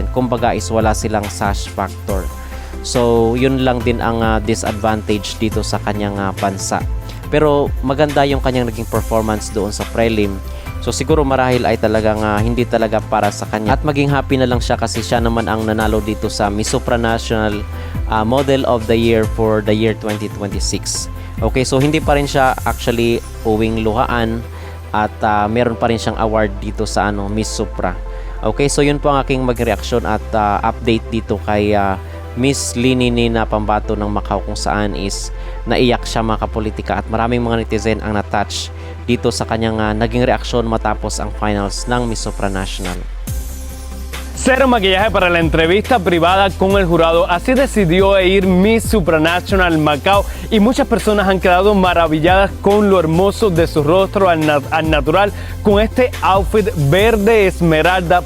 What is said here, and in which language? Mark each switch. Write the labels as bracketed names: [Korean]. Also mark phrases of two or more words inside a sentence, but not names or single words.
[Filipino] Kumbaga is wala silang sash factor. So yun lang din ang disadvantage dito sa kanyang bansa. Pero maganda yung kanyang naging performance doon sa prelim. So siguro marahil ay talagang hindi talaga para sa kanya. At maging happy na lang siya kasi siya naman ang nanalo dito sa Miss Supranational Model of the Year [English] for the year 2026. [Filipino] Okay, so hindi pa rin siya actually uwing luhaan at meron pa rin siyang award dito sa Miss Supra. Okay, so yun po ang aking mag-reaction at update dito kay Miss Linini na pambato ng Macau, kung saan is naiyak siya mga kapolitika at maraming mga netizen ang na-touch dito sa kanyang naging reaksyon matapos ang finals ng Miss Supranational. [Spanish] Cero maquillaje para la entrevista privada con el jurado. Así decidió ir Miss Supranational Macao y muchas personas han quedado maravilladas con lo hermoso de su rostro al natural con este outfit verde esmeralda.